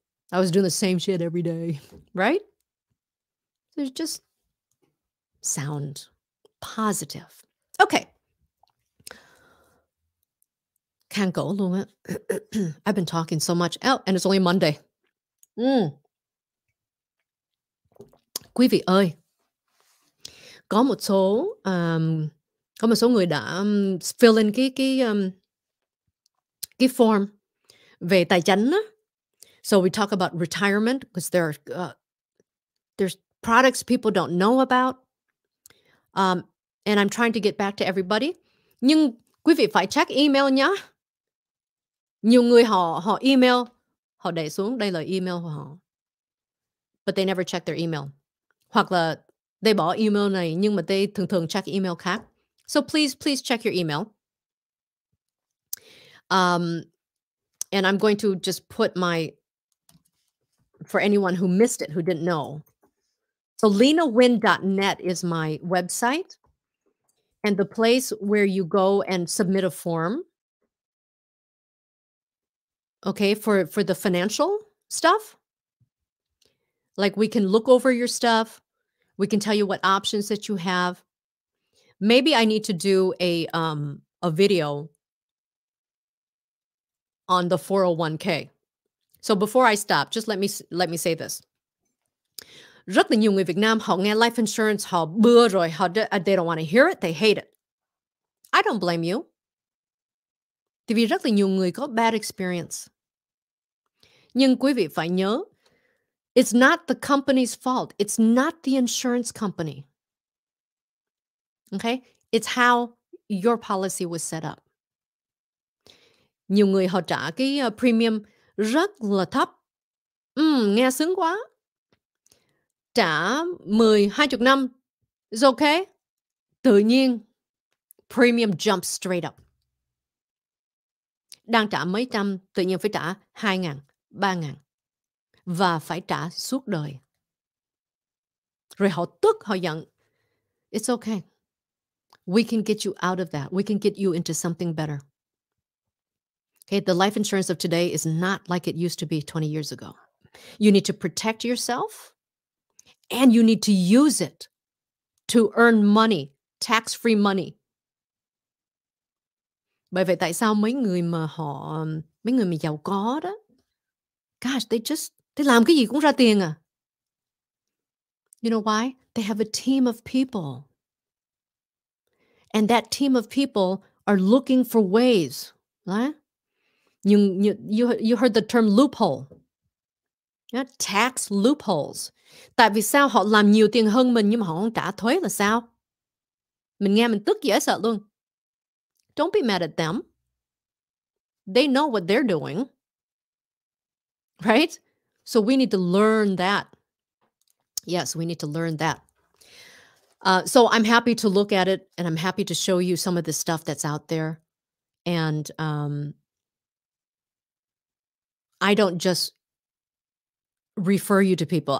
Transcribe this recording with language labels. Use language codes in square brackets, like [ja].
[en] I was doing the same shit every day." Right? There's just sound positive. Okay. Can't go [vi] luôn á. [en] I've been talking so much. Oh, and it's only Monday. [vi] Ừm, Quý vị ơi, có một số, có một số người đã, [en] fill in [vi] cái form về tài chính á. [en] So we talk about retirement because there's products people don't know about. And I'm trying to get back to everybody. [vi] Nhưng quý vị phải check email nhá. Nhiều người họ email, họ để xuống đây là email của họ, [en] but they never check their email. [vi] Hoặc là they bỏ email này nhưng mà they thường thường check email khác. [en] So please check your email. And I'm going to just put for anyone who missed it, who didn't know. So lenawin.net is my website and the place where you go and submit a form. Okay, for the financial stuff. Like we can look over your stuff. We can tell you what options that you have. Maybe I need to do a video on the 401k. So before I stop, just let me say this. [vi] Rất là nhiều người Việt Nam họ nghe [en] life insurance, [vi] họ bưa rồi, [en] they don't want to hear it, they hate it. I don't blame you. [vi] Tại vì rất là nhiều người có bad experience. Nhưng quý vị phải nhớ, [en] it's not the company's fault. It's not the insurance company. Okay? It's how your policy was set up. [vi] Nhiều người họ trả cái premium rất là thấp. Nghe sướng quá. Trả 10-20 năm [en] is okay. [vi] Tự nhiên [en] premium jumps straight up. [vi] Đang trả mấy trăm, tự nhiên phải trả 2.000, 3.000 và phải trả suốt đời. Rồi họ tức, họ giận. [en] It's okay. We can get you out of that. We can get you into something better. Okay, the life insurance of today is not like it used to be 20 years ago. You need to protect yourself and you need to use it to earn money, tax-free money. [vi] Bởi vậy tại sao mấy người mà giàu có đó, [en] gosh, they [vi] làm cái gì cũng ra tiền à. [en] You know why? They have a team of people. And that team of people are looking for ways, right? You heard the term loophole. Yeah, tax loopholes. [vi] Tại vì sao họ làm nhiều tiền hơn mình nhưng mà họ không trả thuế là sao? Mình nghe mình tức dễ sợ luôn. [en] Don't be mad at them. They know what they're doing. Right? So we need to learn that. Yes, we need to learn that. So I'm happy to look at it and I'm happy to show you some of the stuff that's out there. And I don't just refer you to people.